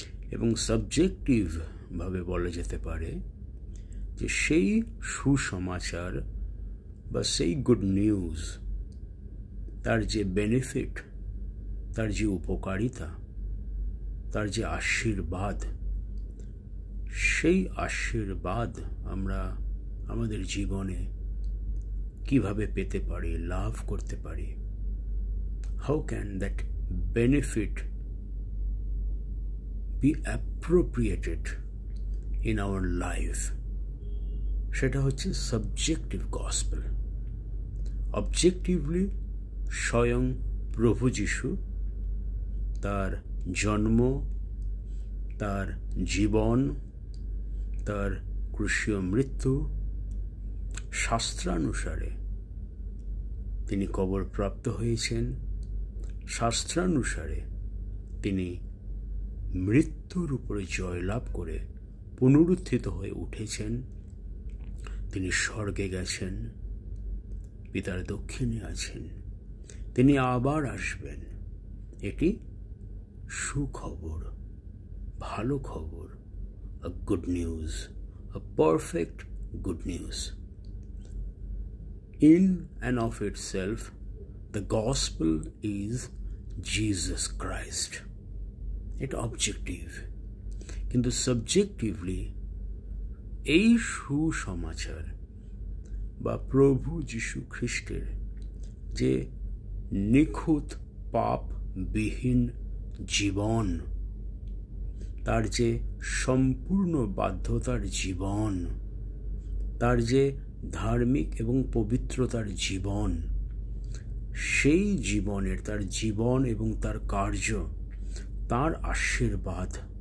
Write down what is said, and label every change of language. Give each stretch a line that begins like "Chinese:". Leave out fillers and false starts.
Bangla: এবং সাবজেক্টিভ ভাবে বলা যেতে পারে যে সেই সুসমাচার বা সেই গুড নিউজ, তার যে বেনিফিট, তার যে উপকারিতা, তার যে আশীর্বাদ, সেই আশীর্বাদ আমরা আমাদের জীবনে কিভাবে পেতে পারি, লাভ করতে পারি।
English: How can that benefit be appropriated in our life?
Bangla: সেটা হচ্ছে সাবজেক্টিভ গসপেল। অবজেক্টিভলি স্বয়ং প্রভু যীশু তার জন্ম, তার জীবন, তার ক্রুশীয় মৃত্যু, শাস্ত্রানুসারে তিনি কবরপ্রাপ্ত হয়েছেন, শাস্ত্রানুসারে তিনি মৃত্যুর উপরে জয়লাভ করে পুনরুত্থিত হয়ে উঠেছেন, তিনি স্বর্গে গেছেন, পিতার দক্ষিণে আছেন, তিনি আবার আসবেন। এটি সুখবর, ভালো খবর,
English: a good news, a perfect good news. In and of itself, the gospel is Jesus Christ. It objective.
Bangla: কিন্তু সাবজেক্টিভলি এই সুসমাচার বা প্রভু যীশু খ্রিস্টের যে নিখুঁত পাপবিহীন জীবন, তার যে সম্পূর্ণ বাধ্যতার জীবন, তার যে ধার্মিক এবং পবিত্রতার জীবন, সেই জীবনের, তার জীবন এবং তার কার্য, তার আশীর্বাদ